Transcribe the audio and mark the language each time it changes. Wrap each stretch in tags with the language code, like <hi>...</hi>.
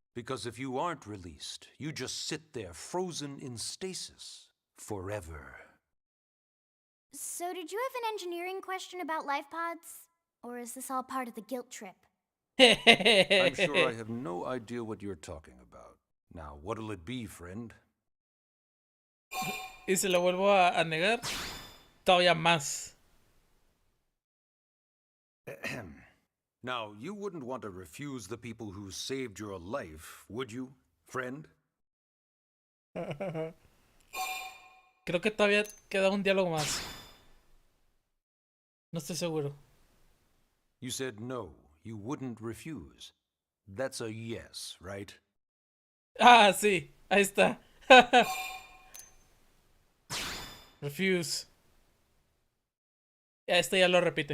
<en>Because if you aren't released, you just sit there frozen in stasis. Forever. So did you have an engineering question about life pods? Or is this all part of the guilt trip? I'm sure I have no idea what you're talking about. Now, what'll it be, friend?</en> <es>Y se lo vuelvo a negar todavía más.</es> <en>Now, you wouldn't want to refuse the people who saved your life, would you, friend?</en> <es>Creo que todavía queda un diálogo más. No estoy seguro.</es> <en>You said no, you wouldn't refuse. That's a yes, right?</en> <es>Ah, sí, ahí está.</es> <en>Refuse.</en> <es>Ya lo repite.</es>